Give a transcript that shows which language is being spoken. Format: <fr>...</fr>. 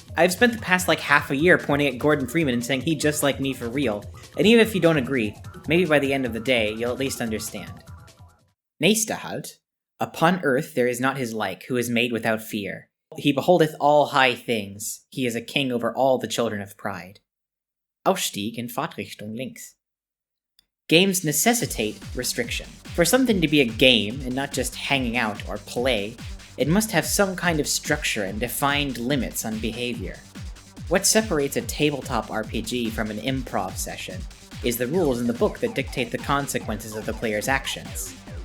<en>I've spent the past half a year pointing at Gordon Freeman and saying he's just like me for real, and even if you don't agree, maybe by the end of the day, you'll at least understand.</en> <de>Nächster Halt.</de> <en>Upon earth there is not his like, who is made without fear. He beholdeth all high things. He is a king over all the children of pride.</en> <de>Ausstieg in Fahrtrichtung links.</de> <en>Games necessitate restriction. For something to be a game, and not just hanging out or play, it must have some kind of structure and defined limits on behavior. What separates a tabletop RPG from an improv session is the rules in the book that dictate the consequences of the player's actions.</en>